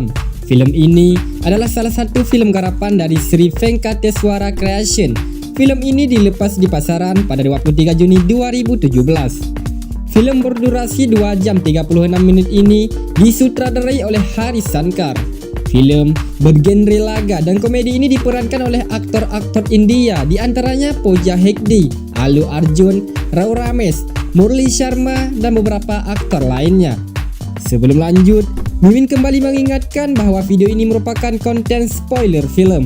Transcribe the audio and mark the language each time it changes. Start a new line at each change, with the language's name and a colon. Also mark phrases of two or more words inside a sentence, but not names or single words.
Indonesian: Filem ini adalah salah satu filem garapan dari Sri Venkateswara Creation. Filem ini dilepas di pasaran pada 23 Juni 2017. Filem berdurasi 2 jam 36 minit ini disutradarai oleh Haris Sankar. Filem bergenre laga dan komedi ini diperankan oleh aktor-aktor India, di antaranya Pooja Hegde, Allu Arjun, Rao Ramesh, Murli Sharma dan beberapa aktor lainnya. Sebelum lanjut, Mimin kembali mengingatkan bahwa video ini merupakan konten spoiler film.